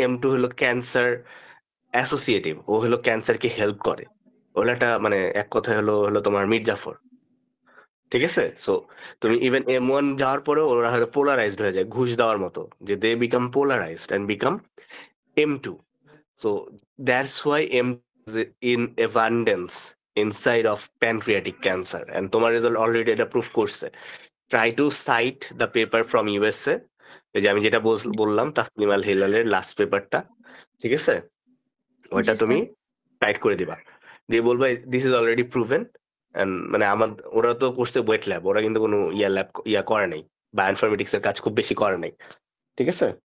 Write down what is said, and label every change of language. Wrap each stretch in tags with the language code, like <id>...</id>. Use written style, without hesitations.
<bn>M2 হলো cancer associative, ও হলো ক্যান্সারকে help করে, ওলাটা মানে এক কথায় হলো তোমার মির্জাফর, ঠিক আছে। সো তুমি ইভেন M1 যাওয়ার পরে ওরা হলো পোলারাইজড হয়ে যায়, ঘুষ দেওয়ার মতো, যে</bn> <en>They become polarised and become M2. So that's why M is in abundance inside of pancreatic cancer, and</en> <bn>তোমার রেজাল্ট অলরেডি এটা প্রুফ করছে।</bn> <en>try to cite the paper from USA,</en> <bn>এই যে আমি যেটা বললাম তাসলিম আল হিলালের লাস্ট পেপারটা, ঠিক আছে, ওইটা তুমি টাইট করে দিবা, দিয়ে বলবা</bn> <en>This is already proven.</en> <bn>মানে ওরা তো করছে ওয়েট ল্যাব, ওরা কিন্তু কোনো ল্যাব করে নাই, বায়োইনফরমেটিক্স এর কাজ খুব বেশি করে নাই, ঠিক আছে।</bn>